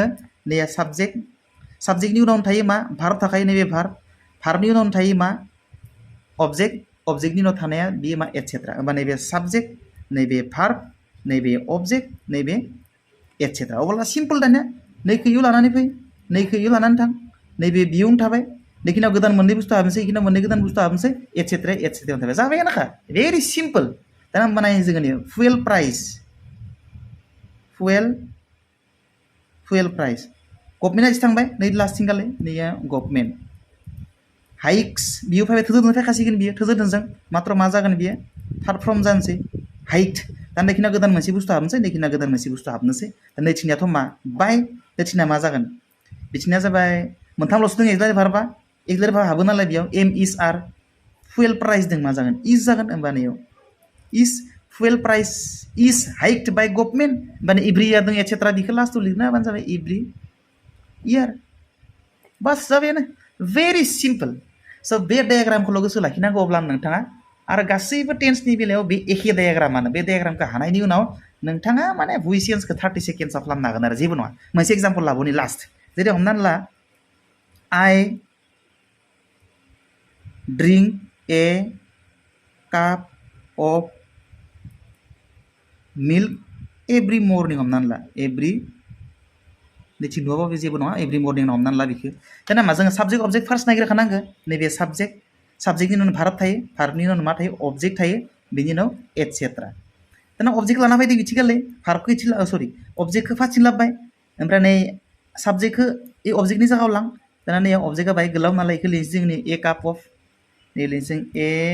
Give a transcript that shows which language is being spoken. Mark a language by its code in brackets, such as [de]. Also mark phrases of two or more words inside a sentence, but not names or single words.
[brx] नैया साबजेक्टनि उनावनो थायो मा भार्ब थाखायो नैबे भार्बनि उनावनो थायो मा अबजेक्टनि उनाव थानाया बियो मा एटसेट्रा होमबा नैबे साबजेक्ट नैबे भार्ब नैबे अबजेक्ट नैबे एटसेट्रा अब्ला सिम्पल दानिया नैखौ इउ लानानै फै नैखौ इउ लानानै थां नैबे बियावनो थाबाय नैखिनाव गोदान मोननै बुस्थु हाबनोसै इखिनाव मोननै गोदान बुस्थु हाबनोसै एटसेट्रायावनो थाबाय जाबायानोखा [en] very simple [brx] दाना होमबा नाय जोङो नै [en] fuel price [brx] गभर्नमेन्टआ एसे थांबाय नै [en] last thingआलै [brx] नैया [en] government hikes [brx] बियो फैबाय थोजोबनो फैखासिगोन बियो थोजोबदोंजों मात्र मा जागोन बियो [en] third form [brx] जानोसै हाइट दा नैखिना गोदान मोनसे बुस्थु हाबनोसै नैखिना गोदान मोनसे बुस्थु हाबनोसै दा नैथिनियाथ' मा बाय नैथिनिया मा जागोन बिथिनिया जाबाय मोनथामल'सो दङ [en] auxiliary verbआ [brx] हाबो नालाय बेयाव [en] am is are fuel price [brx] दं मा जागोन इज जागोन होमबा नैयाव इज [en] fuel price is hiked by government [brx] माने [en] every year [brx] दं एटसेट्रा बिखौ लास्टआव लिरना होबानो जाबाय [en] every year [brx] बास जाबायानो [en] very simple [brx] स' बे डायाग्रामखौल' गोसो लाखिनांगौ अब्ला नोंथाङा आरो गासैबो टेन्सनि बेलायाव बे एखे डायाग्रामानो बे डायाग्रामखौ हानायनि उनाव नोंथाङा माने [en] voice changeखौ [brx] 30 सेकेन्डसआव खालामनो हागोन आरो जेबो नङा मोनसे एग्जाम्पल लाबोनि लास्ट जेरै हमनानै ला I [en] drink a cup of milk every morning [brx] हमनानै ला [en] एभ्रि [brx] नैथिं नुवाबाबो जेबो नङा [en] every morning हमनानै [brx] ला बेखौ दाना मा जोङो [en] subject object first [brx] नागिरखानांगो नैबे साबजेक्टनि उनाव भार्ब थायो भार्बनि उनाव मा थायो अबजेक्ट थायो बेनि उनाव एटसेट्रा दाना अबजेक्ट लाना फैदो बिथिगालै भार्बखौ अबजेक्टखौ फार्स्टथिं लाबोबाय ओमफ्राय नै साबजेक्टखौ ए अबजेक्टनि जायगायाव लां दाना नै अबजेक्टआ बाहाय गोलाव नालाय बेखौ लिरनोसै जोंनि [en] a cup of [brx] नै लिरनोसै ए